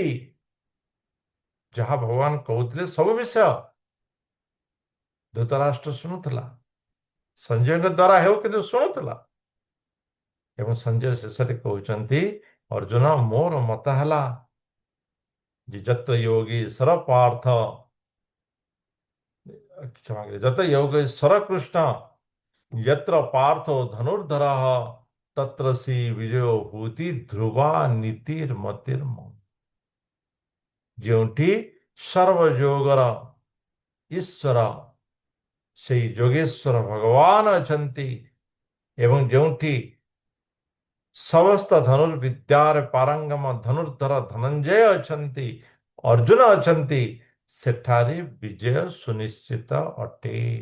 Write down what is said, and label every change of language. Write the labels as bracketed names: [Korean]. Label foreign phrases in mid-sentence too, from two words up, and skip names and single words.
[Odia] ଯାହା ଭଗବାନ କହୁଥିଲେ ସବୁ ବିଷୟ ଧୃତରାଷ୍ଟ୍ର ଶୁଣୁଥିଲା, ସଞ୍ଜୟଙ୍କ ଦ୍ୱାରା ହେଉ କିନ୍ତୁ ଶୁଣୁଥିଲା। ଏବଂ ସଞ୍ଜୟ ଶେଷରେ କହୁଛନ୍ତି, ଅର୍ଜୁନ ମୋର ମତ ହେଲା ଯେ ଯତ ଯୋଗେଶ୍ୱର ପାର୍ଥ, କ୍ଷମା କରିବେ, ଯତ ଯୋଗେଶ୍ୱର କୃଷ୍ଣ [Sanskrit] यत्र पार्थो धनुर्धरः तत्र सी विजयो भूति ध्रुवा नीतिर्मतिर्म। [Odia] ଯେଉଁଠି ସର୍ବଯୋଗର ଈଶ୍ୱର ସେଇ ଯୋଗେଶ୍ୱର ଭଗବାନ ଅଛନ୍ତି ଏବଂ ଯେଉଁଠି ସମସ୍ତ ଧନୁର୍ବିଦ୍ୟାରେ ପାରଙ୍ଗମ ଧନୁର୍ଧର ଧନଞ୍ଜୟ ଅଛନ୍ତି, ଅର୍ଜୁନ ଅଛନ୍ତି, ସେଠାରେ ବିଜୟ ସୁନିଶ୍ଚିତ ଅଟେ।